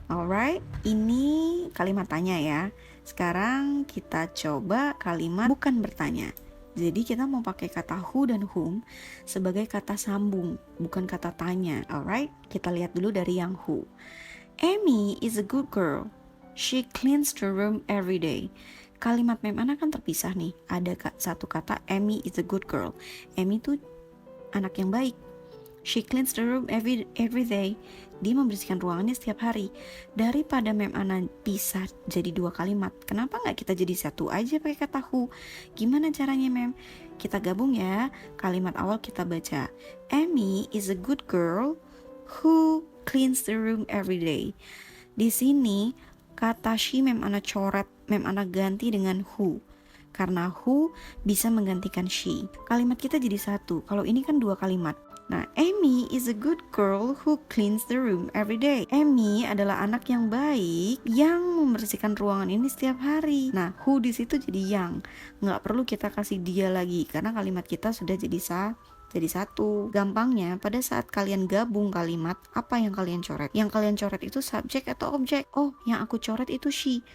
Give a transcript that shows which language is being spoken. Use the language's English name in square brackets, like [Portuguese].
[Indonesian] Alright, ini kalimat tanya ya. Sekarang kita coba kalimat bukan bertanya. Jadi kita mau pakai kata who dan whom sebagai kata sambung, bukan kata tanya. Alright, kita lihat dulu dari yang who. [English] Amy is a good girl. She cleans the room every day. [Indonesian] Kalimat mem ana kan terpisah nih. Ada satu kata [English] Amy is a good girl. [Indonesian] Amy itu anak yang baik. [English] She cleans the room every day. [Indonesian] Dia membersihkan ruangannya setiap hari. Daripada mem ana pisah jadi dua kalimat, kenapa nggak kita jadi satu aja pakai kata who? Gimana caranya mem? Kita gabung ya. Kalimat awal kita baca. [English] Amy is a good girl who cleans the room every day. [Indonesian] Di sini kata she mem ana coret, mem ana ganti dengan who. Karena who bisa menggantikan she. Kalimat kita jadi satu. Kalau ini kan dua kalimat. [English] Nah, Amy is a good girl who cleans the room every day. [Indonesian] Amy adalah anak yang baik yang membersihkan ruangan ini setiap hari. Nah, who di situ jadi yang. Nggak perlu kita kasih dia lagi karena kalimat kita sudah jadi satu. Gampangnya, pada saat kalian gabung kalimat, apa yang kalian coret? Yang kalian coret itu subjek atau objek? Oh, yang aku coret itu she.